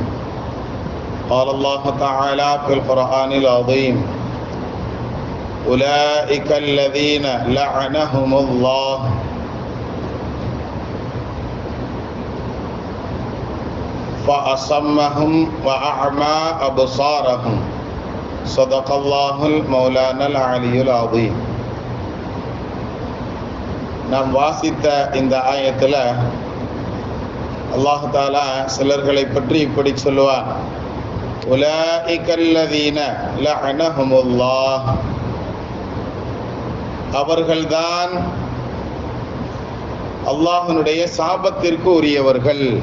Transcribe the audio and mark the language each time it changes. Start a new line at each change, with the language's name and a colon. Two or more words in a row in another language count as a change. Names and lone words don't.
Arabic: قال الله تعالى في القرآن العظيم: أولئك الذين لعنهم الله فأصمهم وأعمى أبصارهم. صدق الله المولانا العلي العظيم.
Tamil: நாம் வாசித்த இந்த ஆயத்தில்
Arabic: الله تعالى
Tamil: சிலர்களை பற்றி இப்படி சொல்லுவான்:
Arabic: أولئك الذين لعنهم الله,
Tamil: அவர்கள்தான் அல்லாஹ்வுடைய சாபத்திற்கு உரியவர்கள்.